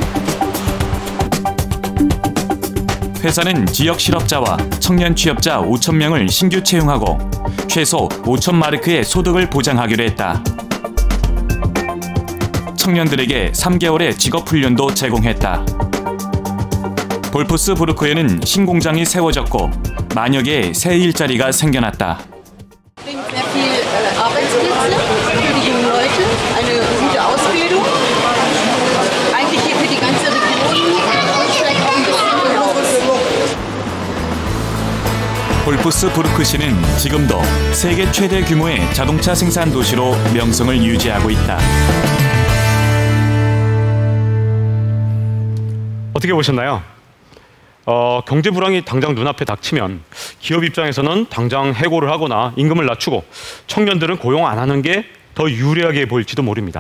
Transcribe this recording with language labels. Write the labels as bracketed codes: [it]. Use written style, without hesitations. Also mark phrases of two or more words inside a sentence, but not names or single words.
[ko] 회사는 지역 실업자와 청년 취업자 5,000명을 신규 채용하고 최소 5,000마르크의 소득을 보장하기로 했다. 청년들에게 3개월의 직업훈련도 제공했다. 볼프스부르크에는 신공장이 세워졌고 만여 개의 새 일자리가 생겨났다. [de] Sehr viel Arbeitsplätze für die jungen Leute, eine gute Ausbildung. Eigentlich hier für die ganze Region, Deutschland auch ein bisschen. [ko] 볼프스부르크시는 지금도 세계 최대 규모의 자동차 생산 도시로 명성을 유지하고 있다. 어떻게 보셨나요? 경제 불황이 당장 눈앞에 닥치면 기업 입장에서는 당장 해고를 하거나 임금을 낮추고 청년들은 고용 안 하는 게 더 유리하게 보일지도 모릅니다.